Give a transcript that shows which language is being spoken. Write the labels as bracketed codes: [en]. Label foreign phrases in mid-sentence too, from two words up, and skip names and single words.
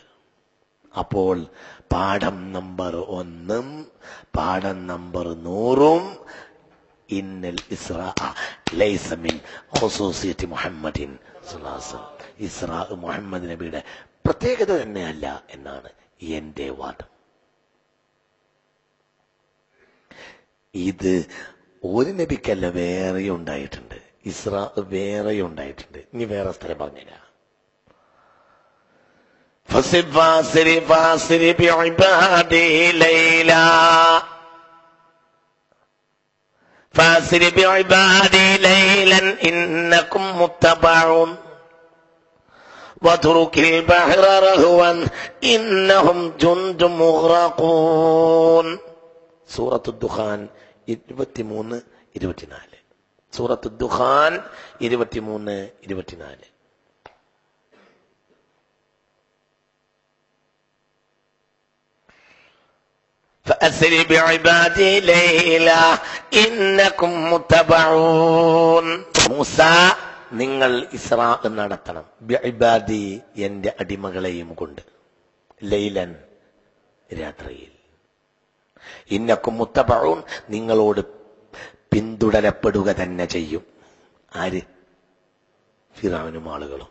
[ml] അപ്പോൾ പാഠം നമ്പർ 1 പാഠം നമ്പർ 100 [ar] إن الإسراء ليس من خصوصية محمد صلى الله عليه وسلم, [ml] ഇസ്രാ മുഹമ്മദ് നബിയുടെ പ്രത്യേകത തന്നെയല്ല എന്നാണ് എന്റെ വാദം. ഇത് ഒരു നബിക്കല്ല, വേറെ ഉണ്ടായിട്ടുണ്ട്. ഇസ്രാ വേറെ ഉണ്ടായിട്ടുണ്ട്. ഇനി വേറെ സ്ഥലം പറഞ്ഞുതരാം. [ar] فاسر بعبادي ليلا فاسر بعبادي ليلا إنكم متبعون واترك البحر رهوا إنهم جند مغرقون. [ml] സൂറത്തു ദുഖാൻ 23-24. സൂറത്തു ദുഖാൻ 23-24. [ar] فأسر بعبادي ليلا إنكم متبعون. [ml] മൂസ, നിങ്ങൾ ഇസ്രാ നടത്തണം. ബിഇബാദി, എന്റെ അടിമകളെയും കൊണ്ട്, ലൈലൻ, രാത്രിയിൽ. [ar] إنكم متبعون, [ml] നിങ്ങളോട് പിന്തുടരപ്പെടുക തന്നെ ചെയ്യും. ആര്? ഫിറഔനും ആളുകളും.